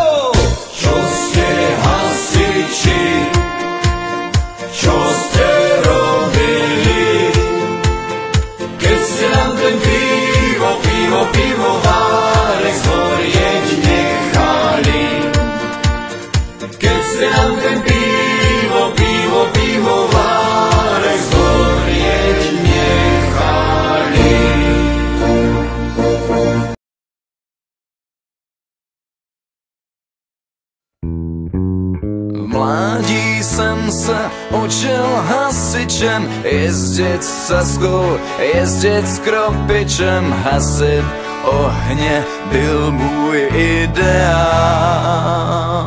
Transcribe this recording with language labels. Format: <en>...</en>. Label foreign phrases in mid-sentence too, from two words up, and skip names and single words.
<sk>Čo ste hasiči, čo ste robili, keď ste nám ten pivovárek zhorieť nechali? Keď ste nám ten pivovárek zhorieť nechali.</sk> <cs>V mládí jsem se učil hasičem, jezdit s ceskou, jezdit s kropičem, hasit ohně byl můj ideál.</cs>